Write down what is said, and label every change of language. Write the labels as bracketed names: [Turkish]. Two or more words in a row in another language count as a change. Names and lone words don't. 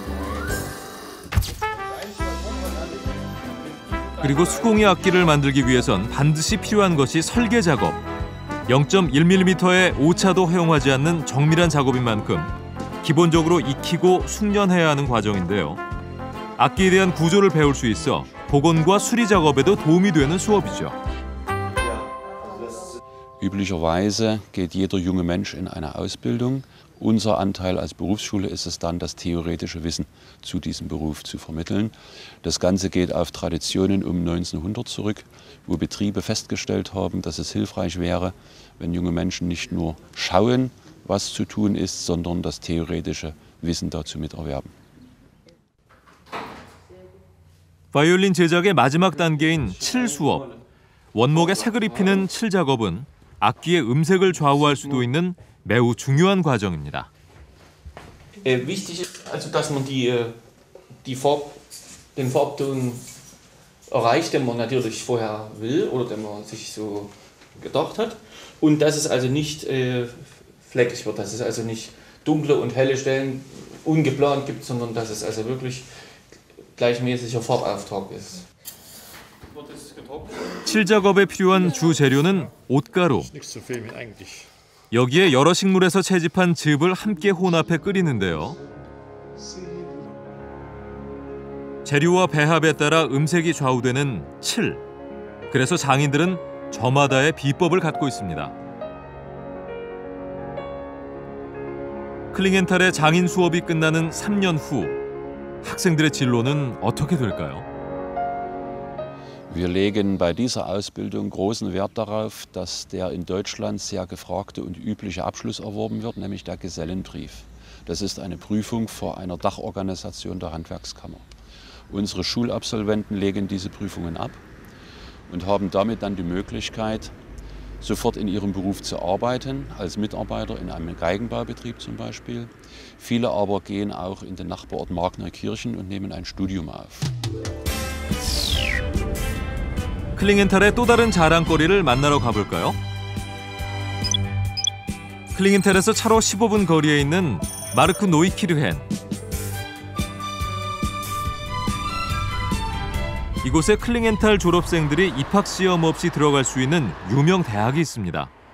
[Korean] 그리고 수공예 악기를 만들기 위해선 반드시 필요한 것이 설계 작업. 0.1mm의 오차도 허용하지 않는 정밀한 작업인 만큼 기본적으로 익히고 숙련해야 하는 과정인데요. 악기에 대한 구조를 배울 수 있어 복원과 수리 작업에도 도움이 되는 수업이죠. [German] Üblicherweise geht jeder junge Mensch in eine Ausbildung. Unser Anteil als Berufsschule ist es dann, das theoretische Wissen zu diesem Beruf zu vermitteln. Das Ganze geht auf Traditionen um 1900 zurück, wo Betriebe festgestellt haben, dass es hilfreich wäre, wenn junge Menschen nicht nur schauen, was zu tun ist, sondern das theoretische Wissen dazu miterwerben. [Korean] 바이올린 제작의 마지막 단계인 칠 수업. 원목에 색을 입히는 칠 작업은 악기의 음색을 좌우할 수도 있는 매우 중요한 과정입니다. [German] Wichtig ist also, dass man den Farbton erreicht, den man natürlich vorher will oder den man sich so gedacht hat. Und dass es also nicht fleckig wird, dass es also nicht dunkle und helle Stellen ungeplant gibt, sondern dass es also wirklich gleichmäßiger Farbauftrag ist. [Korean] 실작업에 필요한 주 재료는 옷가루. 여기에 여러 식물에서 채집한 즙을 함께 혼합해 끓이는데요. 재료와 배합에 따라 음색이 좌우되는 칠. 그래서 장인들은 저마다의 비법을 갖고 있습니다. 클링엔탈의 장인 수업이 끝나는 3년 후 학생들의 진로는 어떻게 될까요? [German] Wir legen bei dieser Ausbildung großen Wert darauf, dass der in Deutschland sehr gefragte und übliche Abschluss erworben wird, nämlich der Gesellenbrief. Das ist eine Prüfung vor einer Dachorganisation der Handwerkskammer. Unsere Schulabsolventen legen diese Prüfungen ab und haben damit dann die Möglichkeit, sofort in ihrem Beruf zu arbeiten, als Mitarbeiter in einem Geigenbaubetrieb zum Beispiel. Viele aber gehen auch in den Nachbarort Markneukirchen und nehmen ein Studium auf. [Korean] 클링엔탈의 또 다른 자랑거리를 만나러 가볼까요? 클링엔탈에서 차로 15분 거리에 있는 마르크 노이키르헨. 이곳에 클링엔탈 졸업생들이 입학시험 없이 들어갈 수 있는 유명 대학이 있습니다.